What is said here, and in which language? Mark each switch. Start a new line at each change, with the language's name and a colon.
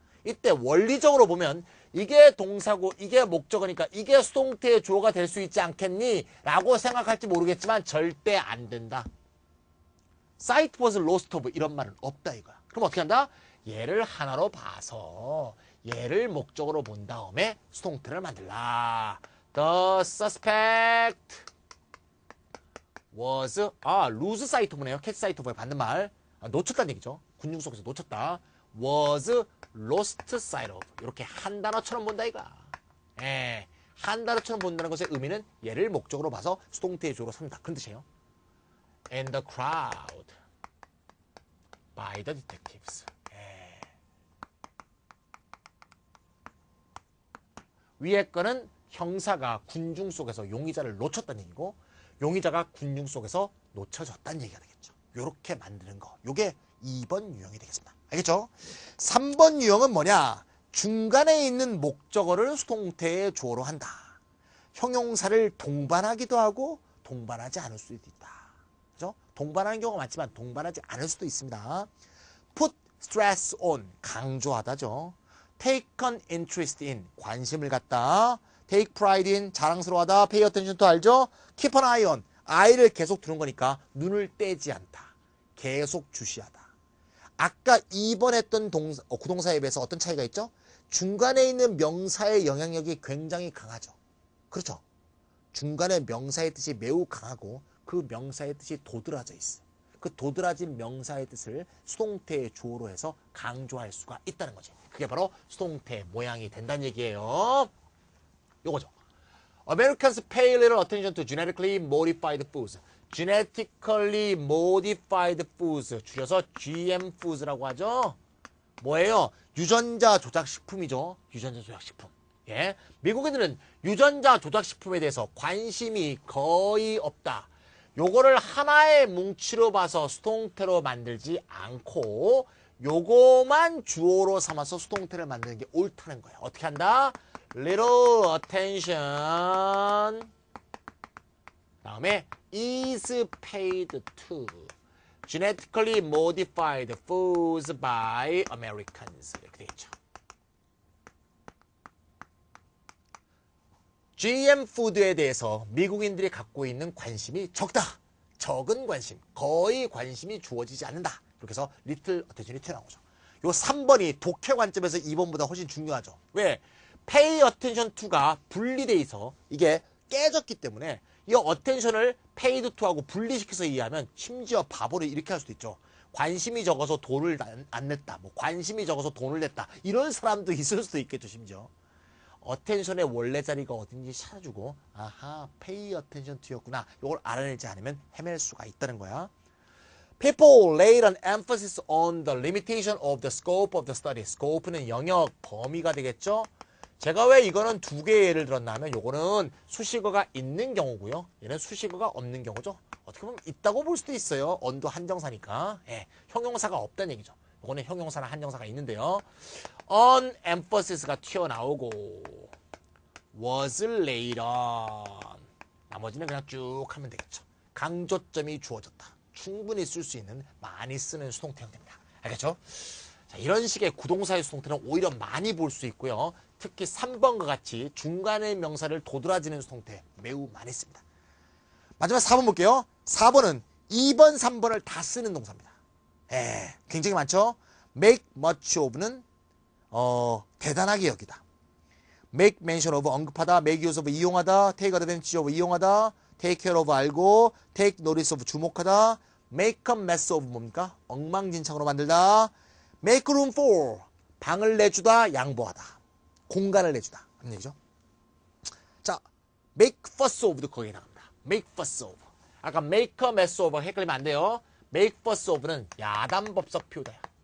Korean: 이때 원리적으로 보면 이게 동사고 이게 목적어니까 이게 수동태의 주어가 될 수 있지 않겠니? 라고 생각할지 모르겠지만 절대 안 된다.
English: sight was lost of
Korean: 이런 말은 없다 이거야. 그럼 어떻게 한다? 얘를 하나로 봐서 얘를 목적으로 본 다음에 수동태를 만들라.
English: The suspect was lose sight of네요. catch sight of에
Korean: 받는 말. 놓쳤다는 얘기죠. 군중 속에서 놓쳤다.
English: was lost sight of.
Korean: 이렇게 한 단어처럼 본다 이가. 예, 한 단어처럼 본다는 것의 의미는 얘를 목적으로 봐서 수동태의 주어로 삼다. 그런 뜻이에요.
English: In the crowd by the detectives.
Korean: 예. 위에 거는 형사가 군중 속에서 용의자를 놓쳤다는 얘기고 용의자가 군중 속에서 놓쳐졌다는 얘기가 되겠죠. 요렇게 만드는 거. 요게 2번 유형이 되겠습니다. 알겠죠? 3번 유형은 뭐냐? 중간에 있는 목적어를 수동태의 주어로 한다. 형용사를 동반하기도 하고 동반하지 않을 수도 있다. 그죠? 동반하는 경우가 많지만 동반하지 않을 수도 있습니다. put stress on, 강조하다죠. take an interest in, 관심을 갖다. take pride in, 자랑스러워하다. pay attention to 알죠? keep an eye on, eye를 계속 두는 거니까 눈을 떼지 않다. 계속 주시하다. 아까 2번 했던 구동사에 비해서 어떤 차이가 있죠? 중간에 있는 명사의 영향력이 굉장히 강하죠. 그렇죠? 중간에 명사의 뜻이 매우 강하고 그 명사의 뜻이 도드라져 있어요. 그 도드라진 명사의 뜻을 수동태의 주어로 해서 강조할 수가 있다는 거지. 그게 바로 수동태의 모양이 된다는 얘기예요. 요거죠.
English: Americans pay little attention to genetically modified foods. Genetically modified foods.
Korean: 줄여서 GM foods라고 하죠. 뭐예요? 유전자 조작식품이죠. 유전자 조작식품. 예. 미국인들은 유전자 조작식품에 대해서 관심이 거의 없다. 요거를 하나의 뭉치로 봐서 수동태로 만들지 않고 요거만 주어로 삼아서 수동태를 만드는 게 옳다는 거예요. 어떻게 한다?
English: Little attention.
Korean: 다음에
English: is paid to genetically modified foods by Americans.
Korean: 이렇게 되겠죠. GM 푸드에 대해서 미국인들이 갖고 있는 관심이 적다. 적은 관심, 거의 관심이 주어지지 않는다. 이렇게 해서 little attention이 튀어나온 거죠. 요 3번이 독해 관점에서 2번보다 훨씬 중요하죠. 왜? pay attention to가 분리돼 있어. 이게 깨졌기 때문에 이 attention을 paid to하고 분리시켜서 이해하면 심지어 바보를 이렇게 할 수도 있죠. 관심이 적어서 돈을 안 냈다. 뭐 관심이 적어서 돈을 냈다. 이런 사람도 있을 수도 있겠죠, 심지어. attention의 원래 자리가 어딘지 찾아주고 아하, pay attention to였구나. 이걸 알아내지 않으면 헤맬 수가 있다는 거야.
English: People laid an emphasis on the limitation of the scope of the study.
Korean: scope는 영역, 범위가 되겠죠. 제가 왜 이거는 두 개의 예를 들었나 하면 요거는 수식어가 있는 경우고요. 얘는 수식어가 없는 경우죠. 어떻게 보면 있다고 볼 수도 있어요. on도 한정사니까. 예, 형용사가 없다는 얘기죠. 요거는 형용사나 한정사가 있는데요.
English: on emphasis,가
Korean: 튀어나오고
English: was laid on.
Korean: 나머지는 그냥 쭉 하면 되겠죠. 강조점이 주어졌다. 충분히 쓸 수 있는 많이 쓰는 수동태 형태입니다. 알겠죠? 자, 이런 식의 구동사의 수동태는 오히려 많이 볼 수 있고요. 특히 3번과 같이 중간의 명사를 도드라지는 수동태 매우 많이 씁니다. 마지막 4번 볼게요. 4번은 2번, 3번을 다 쓰는 동사입니다. 굉장히 많죠? make much of는 대단하게 여기다. make mention of 언급하다, make use of 이용하다, take advantage of 이용하다, take care of 알고, take notice of 주목하다, make a mess of 뭡니까? 엉망진창으로 만들다, make room for 방을 내주다, 양보하다, 공간을 내주다 하는 얘기죠. 자, make fuss of도 거기에 나갑니다. make fuss of. 아까 make a mess of 헷갈리면 안 돼요. make fuss of는 야단법석 피우다야.